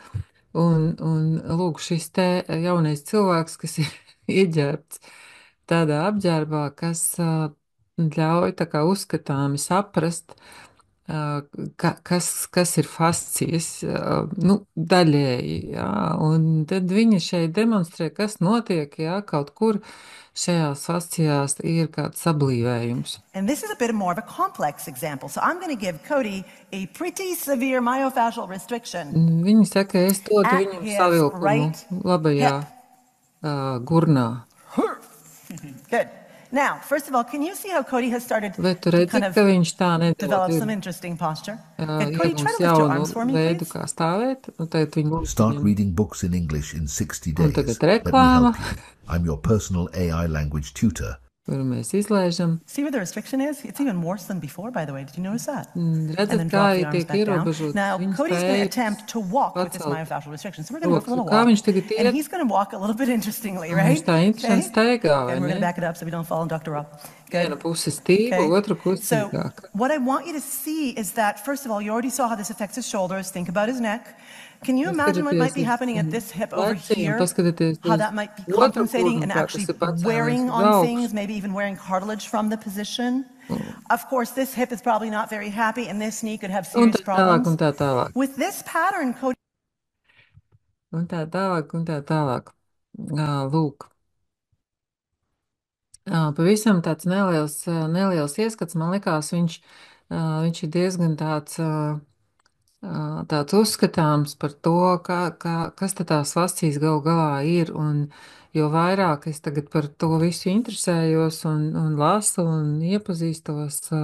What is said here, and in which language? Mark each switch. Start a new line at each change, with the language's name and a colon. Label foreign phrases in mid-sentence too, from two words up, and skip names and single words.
Latvian: Un lūk, šis te jaunais cilvēks, kas ir ieģērbts tādā apģērbā, kas ļauj tā kā uzskatāmi saprast, kas ir fascijas, nu, daļēji, jā, un tad viņa šeit demonstrē, kas notiek, jā, kaut kur šajās fascijās ir kāds sablīvējums.
English: And this is a bit more of a complex example. So I'm going to give Cody a pretty severe myofascial restriction.
Latvian: Viņa saka, es dodu
English: at
Latvian: viņam
English: his
Latvian: savilkumu
English: right
Latvian: labajā gurnā.
English: Good. Now, first of all, can you see how Cody has started
Latvian: Vai tu to redzi,
English: kind of
Latvian: ka viņš tā
English: develop
Latvian: nedod
English: some interesting posture? Good. Cody, try
Latvian: iegūst
English: to lift your
Latvian: jaunu
English: arms for me,
Latvian: veidu,
English: please.
Latvian: kā stāvēt, un tagad viņi
English: Start reading books in English in 60
Latvian: Un
English: days.
Latvian: tagad
English: Let me
Latvian: reklāma,
English: help you. I'm your personal AI language tutor.
Latvian: kuru mēs izlaižam.
English: See where the restriction is? It's even worse than before, by the way. Did you notice that? And
Latvian: Redzat,
English: then
Latvian: kā
English: drop the
Latvian: ir
English: arms
Latvian: tiek
English: back down.
Latvian: ierobežotas
English: Now,
Latvian: viņa
English: Cody's going to
Latvian: spējas
English: attempt to walk with this
Latvian: pacelt
English: myofascial restriction. So we're going to go for a little
Latvian: rokas. Kā
English: walk.
Latvian: viņš tagad
English: And
Latvian: iet?
English: he's going to walk a little bit interestingly,
Latvian: Un
English: right?
Latvian: viņš tā interesanti staigā, vai
English: And we're going to
Latvian: ne?
English: back it up so we don't fall on Dr. Rob.
Latvian: Viena
English: Good.
Latvian: puse stīva,
English: Okay.
Latvian: otra puse
English: So
Latvian: stīvāka.
English: what I want you to see is that, first of all, you already saw how this affects his shoulders. Think about his neck. Can you imagine what might be happening at this hip over here?
Latvian: Paskatieties
English: How
Latvian: uz
English: that might be
Latvian: otru
English: compensating
Latvian: kurnu,
English: and
Latvian: kā tas
English: actually
Latvian: ir pacēlies
English: wearing
Latvian: uz
English: on
Latvian: augšu.
English: things, maybe even wearing cartilage from the position. Of course, this hip is probably not very happy, and this knee could have
Latvian: Un
English: serious
Latvian: tā tālāk, un
English: problems.
Latvian: tā tālāk.
English: With this pattern, Cody,
Latvian: Un tā tālāk, un tā tālāk. Lūk. Pavisam tāds neliels ieskats, man likās, viņš ir diezgan tāds uzskatāms par to, kas tad tās fascijas gal galā ir, un jo vairāk es tagad par to visu interesējos un lasu un iepazīstos,